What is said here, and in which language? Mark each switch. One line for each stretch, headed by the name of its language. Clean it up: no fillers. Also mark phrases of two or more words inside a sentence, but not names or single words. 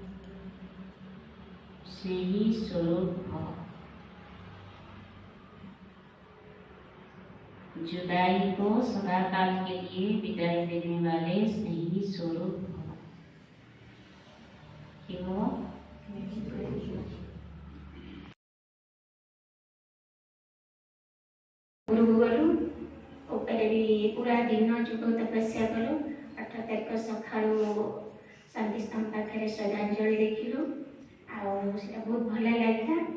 Hindi: से ही स्वरूप भव। जुदाई को सदाकाल के लिए विदाई देने वाले स्नेही स्वरूप भव। क्यों?
Odia: ଘରକୁ ଗଲୁ ଉପରେ ବି ପୁରା ଦିନ ଯୁଗ ତପସ୍ୟା କଲୁ। 18 ତାରିଖ ସକାଳୁ ଶାନ୍ତିସ୍ତମ୍ଭ ପାଖରେ ଶ୍ରଦ୍ଧାଞ୍ଜଳି ଦେଖିଲୁ ଆଉ ସେଟା ବହୁତ ଭଲ ଲାଗିଲା।